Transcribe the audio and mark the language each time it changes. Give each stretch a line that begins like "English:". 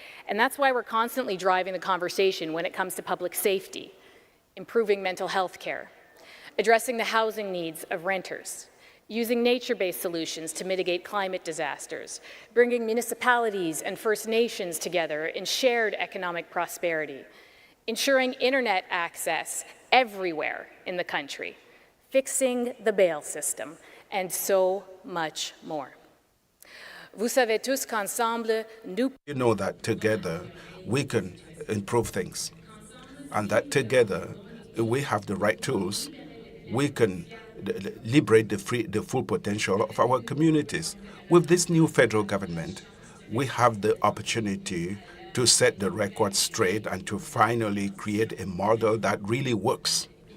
English: And that's why we're constantly driving the conversation when it comes to public safety, improving mental health care, addressing the housing needs of renters, using nature-based solutions to mitigate climate disasters, bringing municipalities and First Nations together in shared economic prosperity, ensuring internet access everywhere in the country, fixing the bail system, and so much more.
French: Vous savez tous qu'ensemble, nous...
English: You know that together we can improve things, and that together we have the right tools. We can liberate the full potential of our communities. With this new federal government, we have the opportunity to set the record straight and to finally create a model that really works.